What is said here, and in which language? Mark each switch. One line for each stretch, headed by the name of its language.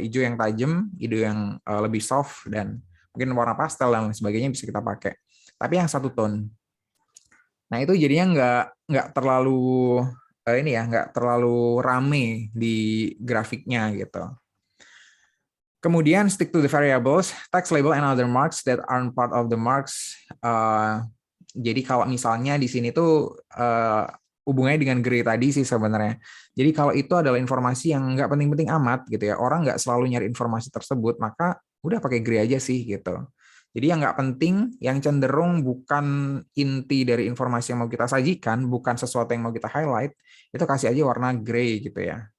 Indonesian: Hijau yang tajam, hijau yang lebih soft, dan mungkin warna pastel dan lain sebagainya bisa kita pakai. Tapi yang satu tone. Nah, itu jadinya nggak terlalu ini ya, nggak terlalu rame di grafiknya gitu. Kemudian
English: stick to the variables, text label and other marks that aren't part of the marks.
Indonesian: Jadi kalau misalnya di sini tuh hubungannya dengan gray tadi sih sebenarnya. Jadi kalau itu adalah informasi yang nggak penting-penting amat gitu ya, orang nggak selalu nyari informasi tersebut, maka udah pakai gray aja sih gitu. Jadi yang nggak penting, yang cenderung bukan inti dari informasi yang mau kita sajikan, bukan sesuatu yang mau kita highlight, itu kasih aja warna gray gitu ya.